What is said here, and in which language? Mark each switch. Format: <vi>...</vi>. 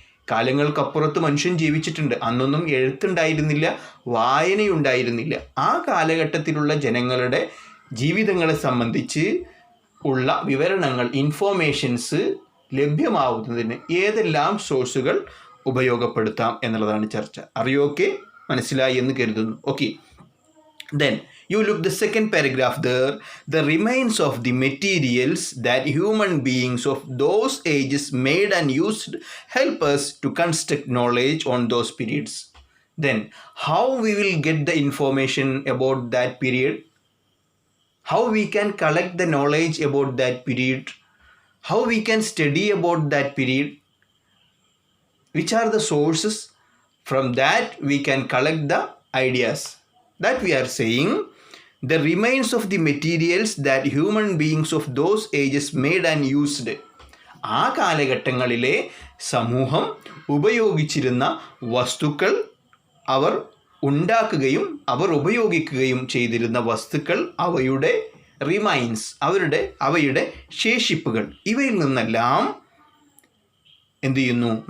<ml>കാലങ്ങൾക്കപ്പുറത്ത് മനുഷ്യൻ ജീവിച്ചിട്ടുണ്ട്. അന്നൊന്നും എഴുത്തുണ്ടായിരുന്നില്ല, വായനയുണ്ടായിരുന്നില്ല. ആ കാലഘട്ടത്തിലുള്ള ജനങ്ങളുടെ ജീവിതങ്ങളെ സംബന്ധിച്ച് ഉള്ള വിവരണങ്ങൾ, ഇൻഫോർമേഷൻസ് ലഭ്യമാവുന്നതിന് ഏതെല്ലാം സോഴ്സുകൾ ഉപയോഗപ്പെടുത്താം എന്നുള്ളതാണ് ചർച്ച. അറിയോക്കെ? മനസ്സിലായി എന്ന് കരുതുന്നു.</ml> <en>Okay, then you look the second paragraph there. The remains of the materials that human beings of those ages made and used help us to construct knowledge on those periods. Then how we will get the information about that period? How we can collect the knowledge about that period? How we can study about that period? Which are the sources? From that we can collect the ideas. That we are saying, the remains of the materials that human beings of those ages made and used.</en> <ml>ആ കാലഘട്ടങ്ങളിലെ സമൂഹം ഉപയോഗിച്ചിരുന്ന വസ്തുക്കൾ, അവർ ഉണ്ടാക്കുകയും അവർ ഉപയോഗിക്കുകയും ചെയ്തിരുന്ന വസ്തുക്കൾ, അവയുടെ remains, അവയുടെ ശേഷിപ്പുകൾ, ഇവയിൽ നിന്നെല്ലാം എന്ത് ചെയ്യുന്നു?</ml>